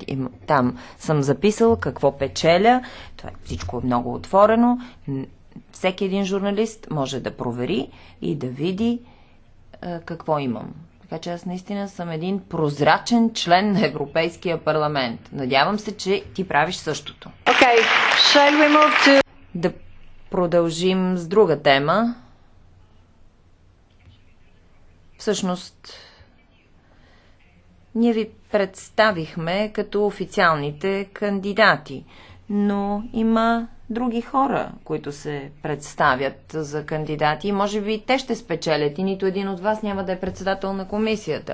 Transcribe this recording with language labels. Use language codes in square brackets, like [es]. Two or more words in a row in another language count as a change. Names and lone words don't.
[bg] И там съм записал какво печеля. Това всичко е много отворено. Всеки един журналист може да провери и да види какво имам. Така че аз наистина съм един прозрачен член на Европейския парламент. Надявам се, че ти правиш същото. [en] Okay. Shall we move to... [bg] Да продължим с друга тема. Всъщност, ние ви представихме като официалните кандидати, но има други хора, които се представят за кандидати и може би те ще спечелят и нито един от вас няма да е председател на комисията.